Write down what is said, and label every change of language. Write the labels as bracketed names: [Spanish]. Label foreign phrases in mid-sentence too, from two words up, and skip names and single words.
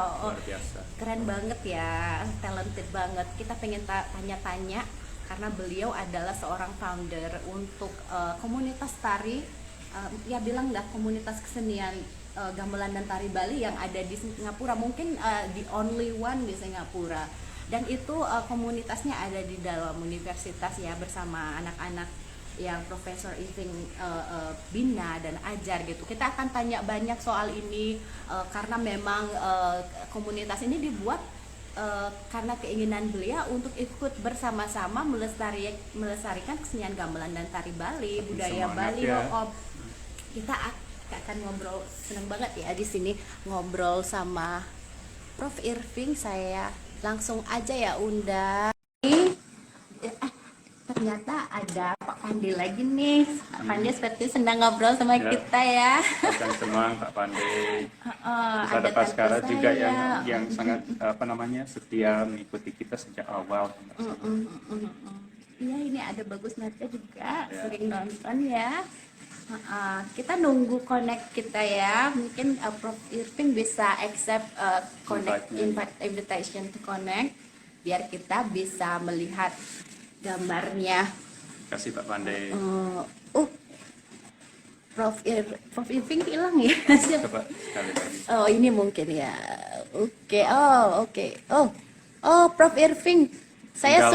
[Indonesian] Luar biasa. Keren banget ya, talented banget. Kita pengen tanya-tanya karena beliau adalah seorang founder untuk komunitas tari, ya bilang nggak komunitas kesenian gamelan dan tari Bali yang ada di Singapura. [English] Mungkin the only one [Indonesian] di Singapura. Dan itu komunitasnya ada di dalam universitas ya, bersama anak-anak yang Profesor Iving bina dan ajar gitu. Kita akan tanya banyak soal ini karena memang komunitas ini dibuat karena keinginan beliau untuk ikut bersama-sama melestarikan kesenian gamelan dan tari Bali, budaya Bali. Kita akan ngobrol, senang banget ya di sini ngobrol sama Prof Irving. Saya langsung aja ya undang. Ternyata ada Pak Pandi lagi nih. Pak Pandi seperti senang ngobrol sama kita ya. Ajang Semang, Pak Pandey. Ada Ada Pak tante Skara juga saya. yang sangat setia mengikuti kita sejak awal. Iya, ini ada Bagus Nadia juga Ya. sering nonton ya. Kita nunggu connect kita ya. Mungkin Prof Irving bisa [English] accept invitation to connect [Indonesian] biar kita bisa melihat gambarnya. Kasih Pak Pandey. Prof Irving hilang ya. Coba sekali lagi. Oh, ini mungkin ya. Oke. Prof Irving, saya